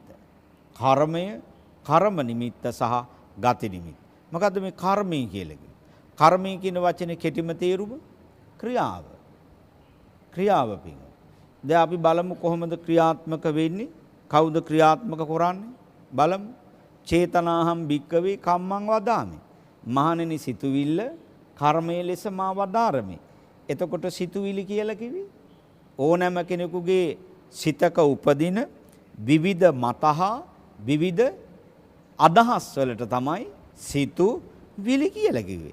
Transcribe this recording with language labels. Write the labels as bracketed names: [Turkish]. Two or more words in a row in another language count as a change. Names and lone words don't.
[Sinhala] කර්මය, කර්ම නිමිත්ත සහ ගති නිමිත්ත. මොකද්ද මේ කර්මය කියලා කියන්නේ? කර්මය කියන වචනේ කෙටිම තේරුම ක්‍රියාව. ක්‍රියාව පිං. දැන් අපි බලමු කොහොමද ක්‍රියාත්මක වෙන්නේ? කවුද ක්‍රියාත්මක කරන්නේ? බලමු. [Pali] චේතනාහම් භික්කවේ කම්මං වදාමි. [Sinhala] මහණෙනි සිතුවිල්ල කර්මයේ ලෙස මා වදාරමි. එතකොට සිතුවිලි කියලා කිවි ඕනෑම කෙනෙකුගේ සිතක උපදින විවිධ මතහා විවිධ අදහස් වලට තමයි සිතුවිලි කියලා කිව්වේ.